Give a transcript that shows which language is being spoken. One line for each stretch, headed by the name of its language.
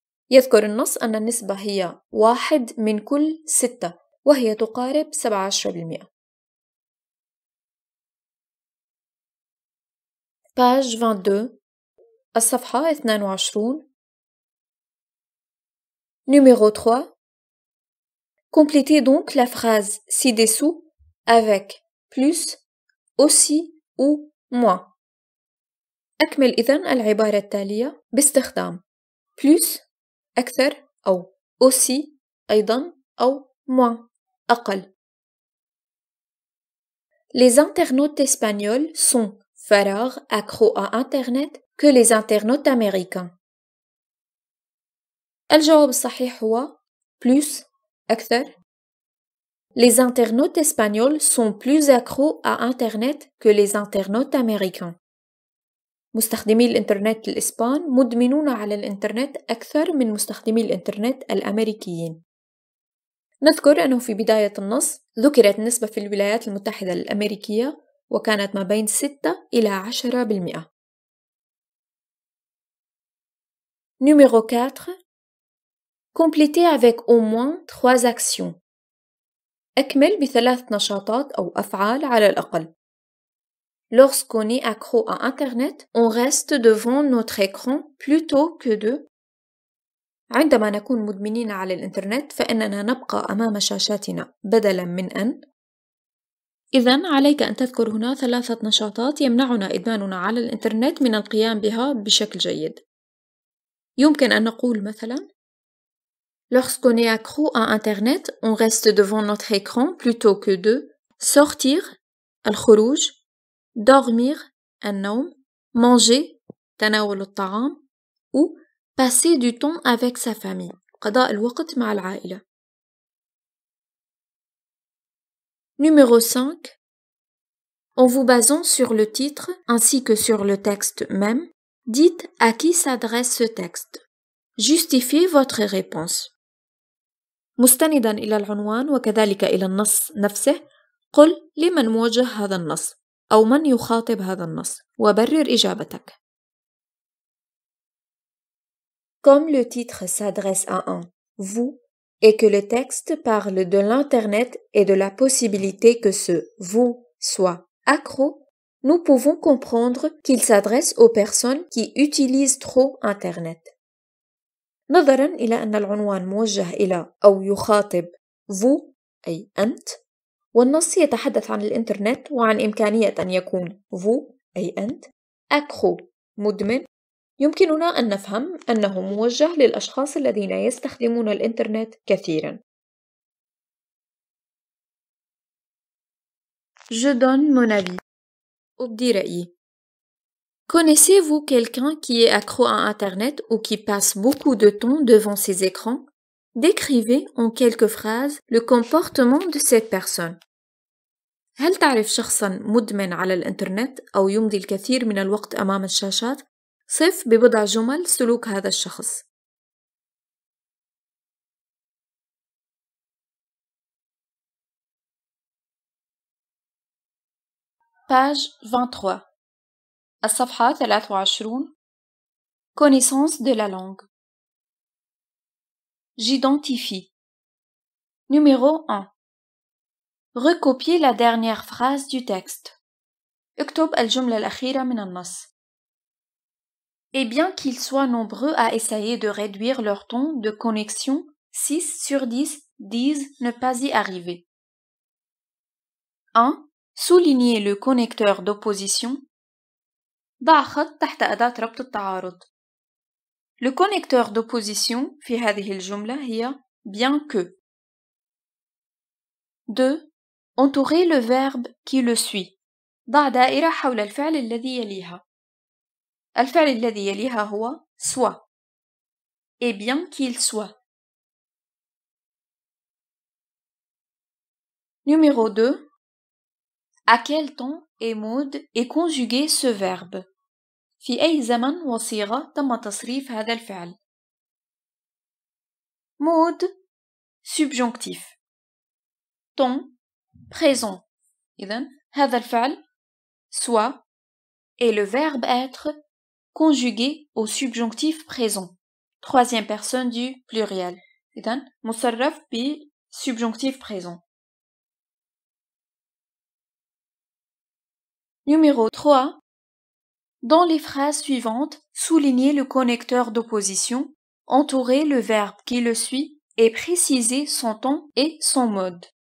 Arabic: يذكر النص أن النسبة هي 1 من كل 6 وهي تقارب 17%. page 22 الصفحة 22
French: Numéro 3. Complétez donc la phrase ci-dessous avec plus, aussi ou moins.
Arabic: أكمل إذن العبارة التالية باستخدام plus أكثر أو aussi أيضا أو moins أقل.
French: Les internautes espagnols sont فراغ accros à Internet que les internautes américains.
Arabic: الجواب الصحيح هو plus أكثر.
French: Les internautes espagnols sont plus accros à Internet que les internautes américains.
Arabic: مستخدمي الإنترنت الإسبان مدمنون على الإنترنت أكثر من مستخدمي الإنترنت الأمريكيين. نذكر أنه في بداية النص ذكرت نسبة في الولايات المتحدة الأمريكية وكانت ما بين 6 إلى 10%.
French: Numéro 4. Complétez avec au moins 3 actions.
Arabic: أكمل ب3 نشاطات أو أفعال على الأقل.
French: Lorsqu'on est accro à Internet, on reste devant notre écran plutôt que de.
Arabic: عندما نكون مدمنين على الإنترنت فإننا نبقى أمام شاشاتنا بدلاً من أن. إذن عليك أن تذكر هنا 3 نشاطات يمنعنا إدماننا على الإنترنت من القيام بها بشكل جيد. يمكن أن نقول مثلاً
French: Lorsqu'on est accro à Internet, on reste devant notre écran plutôt que de sortir, الخروج, dormir, النوم, manger,
Arabic: تناول الطعام,
French: ou passer du temps avec sa famille,
Arabic: قضاء الوقت مع العائلة.
French: Numéro 5. En vous basant sur le titre ainsi que sur le texte même, dites à qui s'adresse ce texte. Justifiez votre réponse.
Arabic: مستنداً إلى العنوان وكذلك إلى النص نفسه، قل لمن موجه هذا النص أو من يخاطب هذا النص وبرر إجابتك.
French: Comme le titre s'adresse à un vous et que le texte parle de l'Internet et de la possibilité que ce vous soit accro, nous pouvons comprendre qu'il s'adresse aux personnes qui utilisent trop Internet.
Arabic: نظراً إلى أن العنوان موجه إلى أو يخاطب vous أي أنت، والنص يتحدث عن الإنترنت وعن إمكانية أن يكون vous أي أنت accro مدمن، يمكننا أن نفهم أنه موجه للأشخاص الذين يستخدمون الإنترنت كثيراً.
French: Je donne mon avis.
Arabic: أبدي رأيي.
French: Connaissez-vous quelqu'un qui est accro à Internet ou qui passe beaucoup de temps devant ses écrans? Décrivez en quelques phrases le comportement de cette personne.
Arabic: هل تعرف شخصاً مدمن على الإنترنت أو يمضي الكثير من الوقت أمام الشاشات؟ صف ببضع جمل سلوك هذا الشخص.
French: Page 23.
Arabic: الصفحة 23.
French: Connaissance de la langue. J'identifie. Numéro 1. Recopiez la dernière phrase du texte.
Arabic: اكتب الجملة الأخيرة من النص.
French: Et bien qu'ils soient nombreux à essayer de réduire leur temps de connexion, 6 sur 10 disent ne pas y arriver. 1. Soulignez le connecteur d'opposition.
Arabic: ضع خط تحت أداة ربط التعارض.
French: Le connecteur d'opposition
Arabic: في هذه الجملة هي
French: bien que. 2. Entourez le verbe qui le suit.
Arabic: ضع دائرة حول الفعل الذي يليها. الفعل الذي يليها هو soit.
French: Et bien qu'il soit. Numéro 2. À quel temps et mode est conjugué ce verbe?
Arabic: في أي زمن وصيغة تم تصريف هذا الفعل؟
French: Mode subjonctif. Temps présent.
Arabic: إذن هذا الفعل
French: soit et le verbe être conjugué au subjonctif présent. Troisième personne du pluriel.
Arabic: إذن مصرف ب
French: subjonctif présent. Numéro 3. Dans les phrases suivantes, soulignez le connecteur d'opposition entourer le verbe qui le suit et préciser son ton et son mode.